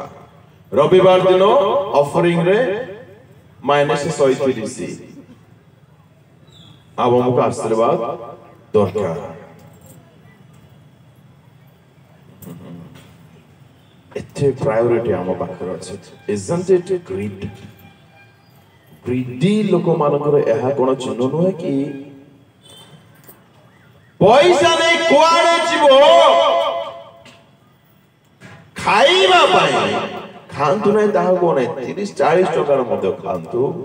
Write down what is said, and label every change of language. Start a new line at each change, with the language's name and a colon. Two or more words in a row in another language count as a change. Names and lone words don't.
Odia: ରବିବାର ଦିନ ଅଫରିଂ ରେ -130। ଆମକୁ ଆଶୀର୍ବାଦ ଦରକାର। ଏତେ ପ୍ରାୟୋରିଟି ଆମ ପାଖରେ ଅଛି।
English: Isn't it greed?
Odia: ଗ୍ରିଡି ଲୋକମାନଙ୍କର ଏହା କଣ ଚିହ୍ନ ନୁହେଁ କି? ପଇସା ନେଇ କୁଆଡେ ଯିବ? ଖାଇବା ପାଇଁ ଖାଆନ୍ତୁ ନାହିଁ, ତାହା କଣ 30-40 ଟଙ୍କାର ମଧ୍ୟ ଖାଆନ୍ତୁ।